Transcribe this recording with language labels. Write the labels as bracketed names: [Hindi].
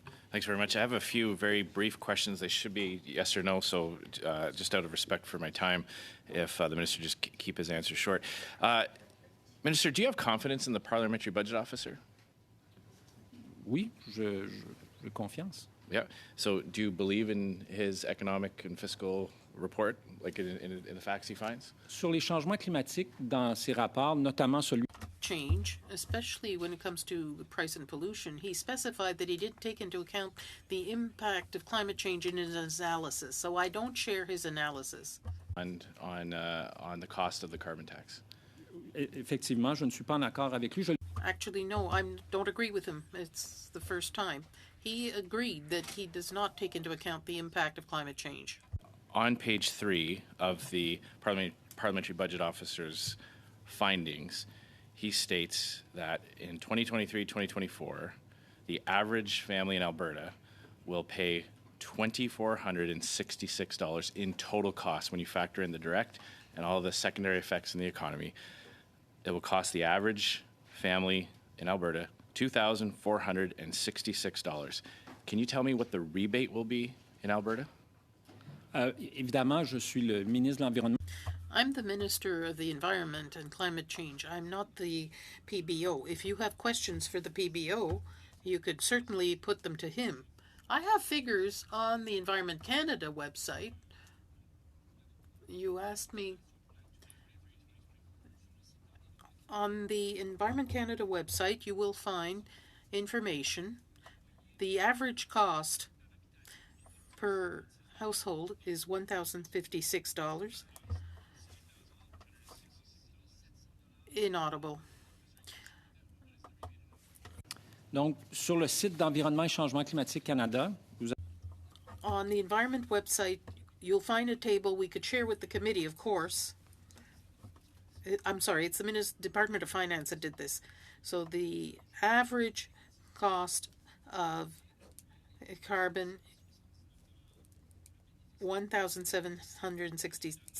[English] Thanks very much. I have a few very brief questions. They should be yes or no, so just out of respect for my time, if the Minister just keep his answers short. Minister, do you have confidence in the Parliamentary Budget Officer? [French] Oui, je confiance. [English] Yeah. So do you believe in his economic and fiscal report, like in the facts he finds? [French] Sur les changements climatiques, dans ses rapports, notamment celui... [English] Change, especially when it comes to the price and pollution, he specified that he didn't take into account the impact of climate change in his analysis. So I don't share his analysis. And on the cost of the carbon tax. [French] Effectivement, je ne suis pas en accord avec lui. [English] Actually, no, I don't agree with him. It's the first time. He agreed that he does not take into account the impact of climate change. On page 3 of the Parliamentary Budget Officer's findings, he states that in 2023-2024, the average family in Alberta will pay $2,466 in total costs when you factor in the direct and all the secondary effects in the economy. It will cost the average family in Alberta $2,466. Can you tell me what the rebate will be in Alberta? [French] Évidemment, je suis le ministre de l'Environnement. [English] I'm the Minister of the Environment and Climate Change. I'm not the PBO. If you have questions for the PBO, you could certainly put them to him. I have figures on the Environment Canada website. You asked me. On the Environment Canada website, you will find information. The average cost per household is $1,056 in Ottawa. [French] Donc, sur le site d'Environnement et Changement Climatique Canada, [English] on the Environment website, you'll find a table we could share with the committee, of course. I'm sorry, it's the Department of Finance that did this. So the average cost of carbon, $1,760.